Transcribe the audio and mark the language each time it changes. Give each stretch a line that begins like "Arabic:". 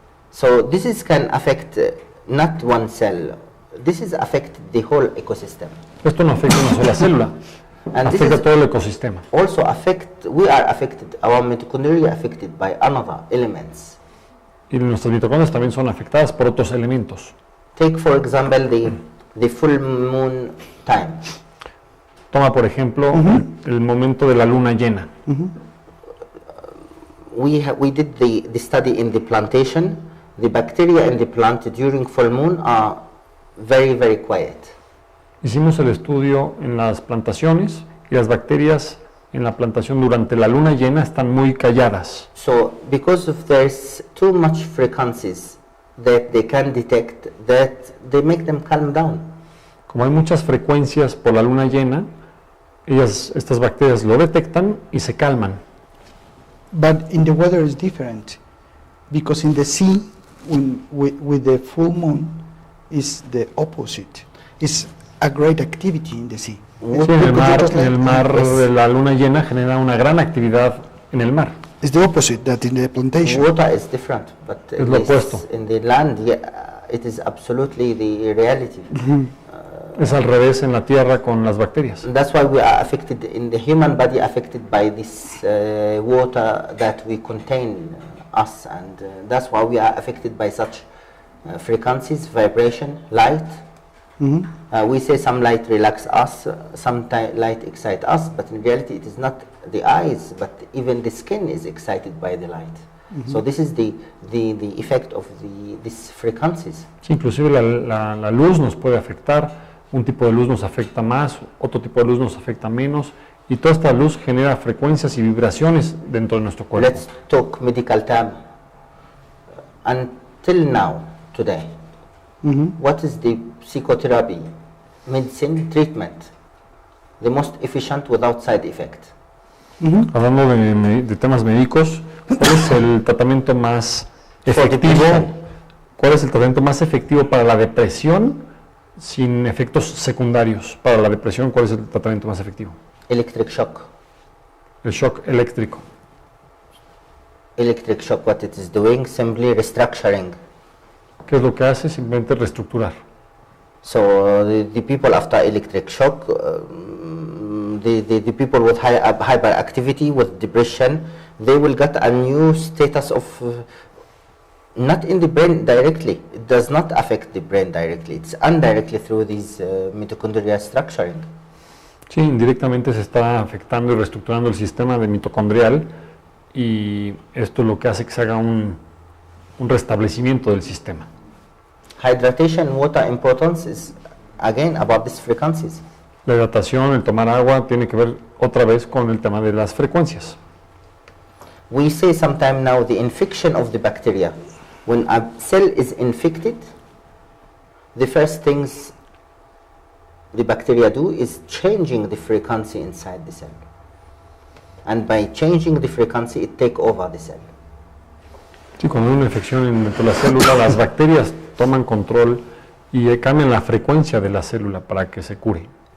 English: So this is can affect not one cell. This is affect the whole ecosystem.
Spanish: Esto no afecta a una sola célula,
English: And this
Spanish: afecta a
English: is
Spanish: todo el ecosistema.
English: also we are affected, our mitochondria affected by another elements.
Spanish: Y nuestras mitocondrias también son afectadas por otros elementos.
English: Take for example the full moon time.
Spanish: Toma, por ejemplo, el momento de la luna llena.
English: We did the study in the plantation. The bacteria in the plant during full moon are very, very quiet.
Spanish: Hicimos el estudio en las plantaciones y las bacterias en la plantación durante la luna llena están muy calladas.
English: So because of there's too much frequencies that they can detect, that they make them calm down.
Spanish: Como hay muchas frecuencias por la luna llena, estas bacterias lo detectan y se calman.
English: But in the weather is different, because in the sea, with the full moon, is the opposite. It's a great activity in the sea.
Spanish: Sí, en el mar de la luna llena genera una gran actividad en el mar.
English: It's the opposite that in the plantation. Water is different, but
Spanish: Es lo opuesto.
English: in the land, it is absolutely the reality.
Spanish: Es al revés en la tierra con las bacterias.
English: And that's why we are affected in the human body, affected by this water that we contain us, and that's why we are affected by such frequencies, vibration, light. We say some light relax us, some light excite us, but in reality it is not the eyes, but even the skin is excited by the light. So this is the effect of these frequencies.
Spanish: Sí, inclusive la luz nos puede afectar, un tipo de luz nos afecta más, otro tipo de luz nos afecta menos, y toda esta luz genera frecuencias y vibraciones dentro de nuestro cuerpo.
English: Let's talk medical term. Until now, today, what is the psychotherapy, medicine, treatment, the most efficient without side effect?
Spanish: Hablando de temas médicos, ¿cuál es el tratamiento más efectivo? ¿Cuál es el tratamiento más efectivo para la depresión sin efectos secundarios? Para la depresión, ¿cuál es el tratamiento más efectivo?
English: Electric shock.
Spanish: El shock eléctrico.
English: Electric shock, what it is doing, simply restructuring.
Spanish: ¿Qué es lo que hace? Simplemente reestructurar.
English: So the people after electric shock, the people with hyperactivity, with depression, they will get a new status of, not in the brain directly, it does not affect the brain directly, it's indirectly through these mitochondrial structuring.
Spanish: Sí, indirectamente se está afectando y reestructurando el sistema de mitocondrial, y esto es lo que hace que se haga un restablecimiento del sistema.
English: Hydration, water importance is again about these frequencies.
Spanish: La hidratación, el tomar agua, tiene que ver otra vez con el tema de las frecuencias.
English: We say sometime now the infection of the bacteria. When a cell is infected, the first things the bacteria do is changing the frequency inside the cell. And by changing the frequency, it take over the cell.
Spanish: Sí, cuando hay una infección dentro de la célula, las bacterias toman control y cambian la frecuencia de la célula para que se cure.